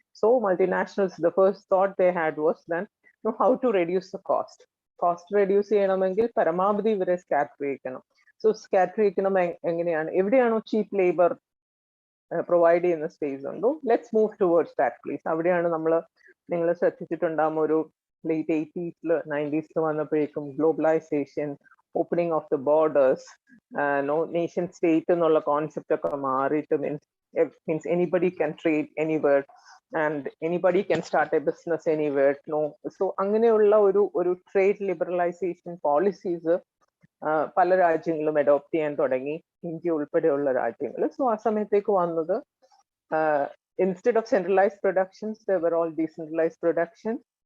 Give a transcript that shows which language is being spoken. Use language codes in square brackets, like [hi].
[en] So multinationals, the first thought they had was then how to reduce the cost. [ml] Cost reduce ചെയ്യണമെങ്കിൽ പരമാവധി ഇവരെ scatter ചെയ്യിക്കണം. So scatter ചെയ്യിക്കണം എങ്ങനെയാണ്? എവിടെയാണോ ചീപ്പ് labour provide ചെയ്യുന്ന space ഉണ്ടോ, [en] Let's move towards that place. [ml] അവിടെയാണ് നിങ്ങൾ ശ്രദ്ധിച്ചിട്ടുണ്ടാകും ഒരു ലേറ്റ് 80s 90s വന്നപ്പോഴേക്കും globalisation, [en] opening of the borders, [ml] nation state എന്നുള്ള കോൺസെപ്റ്റ് ഒക്കെ മാറിയിട്ട് [en] means anybody can trade anywhere and anybody can start a business anywhere. [ml] So അങ്ങനെയുള്ള ഒരു ട്രേഡ് ലിബറലൈസേഷൻ പോളിസീസ് പല രാജ്യങ്ങളും അഡോപ്റ്റ് ചെയ്യാൻ തുടങ്ങി, ഇന്ത്യ ഉൾപ്പെടെയുള്ള രാജ്യങ്ങൾ. സോ ആ സമയത്തേക്ക് വന്നത് instead of centralised productions [en] there were all decentralized productions.